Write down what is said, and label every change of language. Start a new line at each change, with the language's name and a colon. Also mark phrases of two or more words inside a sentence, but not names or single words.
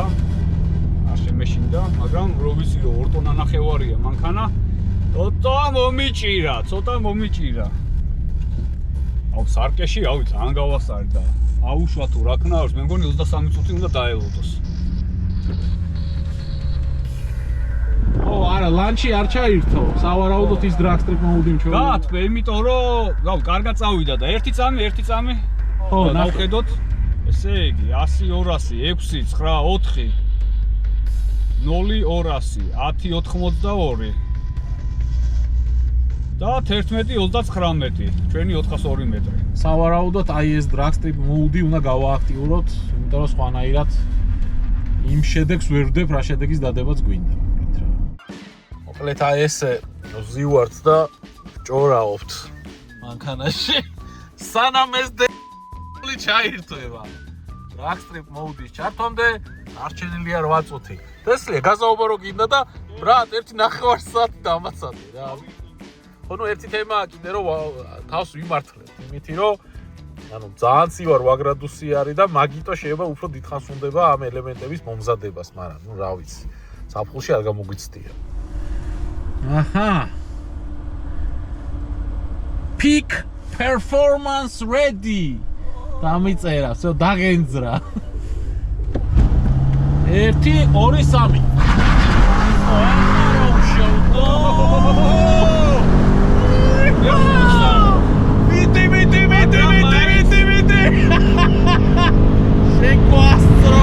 Georgian: არ შემეშინდა, მაგრამ რო ვიცი რომ 2 ტონა ნახევარია მანქანა, ცოტა მომიჭირა. აუ სარკეში, რავი, ძალიან გავასწარი და აუშვა თუ რა ქნავს, მე მგონი 23 წუთი უნდა დაელოდოს. არა, ლანჩი არ ჩაირთო. სავარაუდოდ ის
English: drag strip mode-ი
Georgian: მჩვენა. გაათბე, იმიტომ რომ, კარგად წავიდა და ერთი წამი. ხო, ნახედოთ. ესე იგი 100 200 6 9 4 0 200 10 82 და 11.39 ჩვენი 402 მეტრი. სავარაუდოდ აი ეს
English: drag strip mode-ი
Georgian: უნდა გავააქტიუროთ, იმიტომ რომ სხვანაირად იმ შედეგს ვერ ვდებ, რა შედეგის დადებაც გვინდა. მოკლედ აი ესე ვზივართ და ჭორაობთ მანქანაში. სანამ ეს დ***ი ჩაირთვება.
English: drag strip mode-ის
Georgian: ჩართვამდე არჩენილია 8 წუთი. տեսლია, გაზაობა რო გინდა და ბრატ, 1.5 საათი დამაცადე რა. ხონო ერთი თემაა კიდე რომ თავს ვიმართლებ, იმითი რომ ანუ ძალიან ცივარ 8 გრადუსი არის და მაგიტო შეიძლება უფრო დიდხანს უნდება ამ ელემენტების მომზადებას, მაგრამ ნუ რა ვიცი, საფხულში არ გამოგვიცდია. აჰა.
English: Peak performance ready.
Georgian: დამიწერა, всё დაგენძრა. 1 2 3. Sequestro!